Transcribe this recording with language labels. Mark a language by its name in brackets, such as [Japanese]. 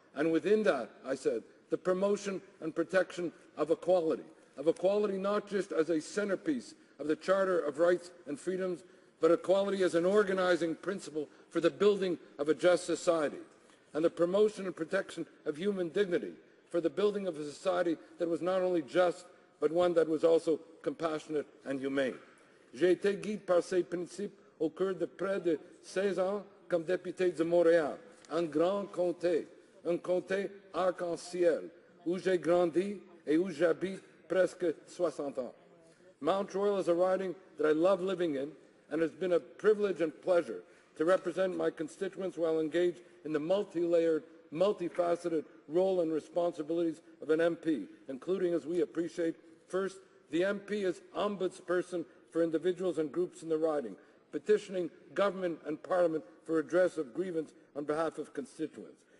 [English] And within that, I said, the promotion and protection of equality not just as a centerpiece of the Charter of Rights and Freedoms, but equality as an organizing principle for the building of a just society, and the promotion and protection of human dignity for the building of a society that was not only just, but one that was also compassionate and humane. [French] J'ai été guidé par ces principes au cours de près de 16 ans comme député de Montréal, un grand comté, un comté arc-en-ciel, où j'ai grandi et où j'habite presque 60 ans. [English] Mount Royal is a riding that I love living in, and it's been a privilege and pleasure to represent my constituents while engaged in the multi-layered, multifaceted role and responsibilities of an MP, including, as we appreciate, first, the MP as ombudsperson for individuals and groups in the riding, petitioning government and parliament for redress of grievance on behalf of constituents.